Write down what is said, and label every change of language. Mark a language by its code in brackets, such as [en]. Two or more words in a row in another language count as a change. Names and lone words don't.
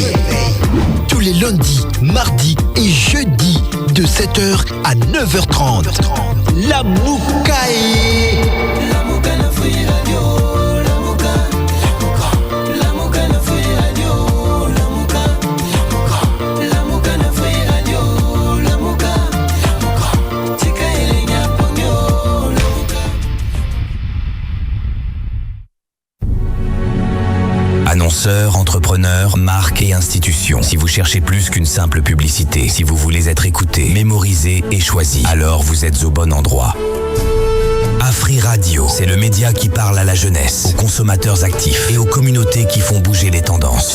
[fr] Tous les lundis, mardis et jeudis de 7h à 9h30. [ln] La Mouka est... La Mouka na Afri Radio. La Mouka. La Mouka na Afri Radio. La Mouka. La Mouka na Afri Radio. La Mouka. Tika elenya ponyo. La Mouka. [fr] Annonceurs, entrepreneurs, marques et institutions. Si vous cherchez plus qu'une simple publicité, si vous voulez être écouté, mémorisé et choisi, alors vous êtes au bon endroit. Afri Radio, c'est le média qui parle à la jeunesse, aux consommateurs actifs et aux communautés qui font bouger les tendances.